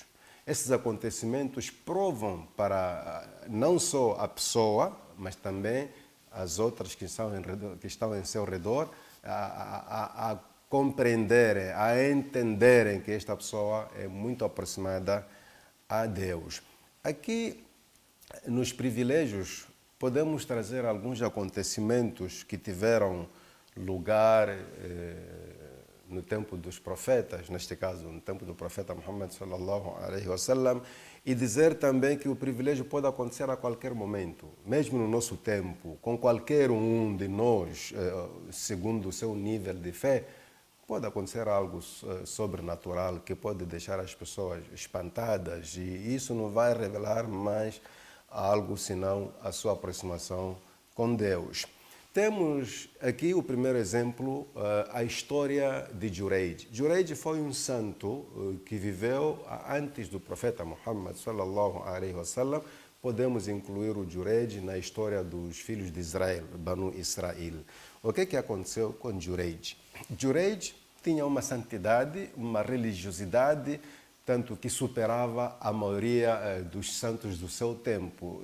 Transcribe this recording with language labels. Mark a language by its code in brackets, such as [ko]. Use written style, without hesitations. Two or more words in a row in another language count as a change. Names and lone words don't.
[pt] Esses acontecimentos provam para não só a pessoa, mas também as outras que estão em seu redor, a compreenderem, a entenderem que esta pessoa é muito aproximada a Deus. Aqui, nos privilégios, podemos trazer alguns acontecimentos que tiveram lugar no tempo dos profetas, neste caso no tempo do profeta Muhammad [ar] صلى الله عليه وسلم, [pt] e dizer também que o privilégio pode acontecer a qualquer momento, mesmo no nosso tempo, com qualquer um de nós, segundo o seu nível de fé, pode acontecer algo sobrenatural que pode deixar as pessoas espantadas, e isso não vai revelar mais algo senão a sua aproximação com Deus. Temos aqui o primeiro exemplo, a história de Jureid. Jureid foi um santo que viveu antes do profeta Muhammad [ar] صلى الله عليه وسلم. [pt] Podemos incluir o Jureid na história dos filhos de Israel, Banu Israel. O que aconteceu com Jureid? Jureid tinha uma santidade, uma religiosidade, tanto que superava a maioria dos santos do seu tempo.